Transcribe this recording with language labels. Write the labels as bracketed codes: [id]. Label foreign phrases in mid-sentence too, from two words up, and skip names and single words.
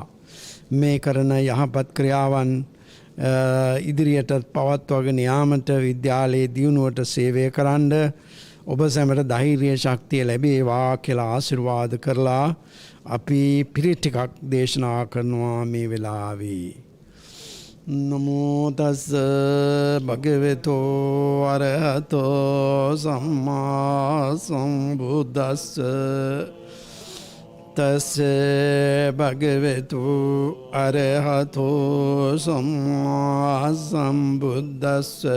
[si] මේ කරන යහපත් ක්‍රියාවන් ඉදිරියට පවත්වාගෙන යාමට විද්‍යාලයේ දියුණුවට සේවය කරන්න ඔබ සැමට ධෛර්ය ශක්තිය ලැබේවා කියලා ආශිර්වාද කරලා අපි පිරිත් ටිකක් දේශනා කරනවා මේ වෙලාවේ. [pi] නමෝ තස් භගවතෝ අරහතෝ සම්මා සම්බුද්දස්ස තස් භගවතු අරහතෝ සම්මා සම්බුද්දස්ස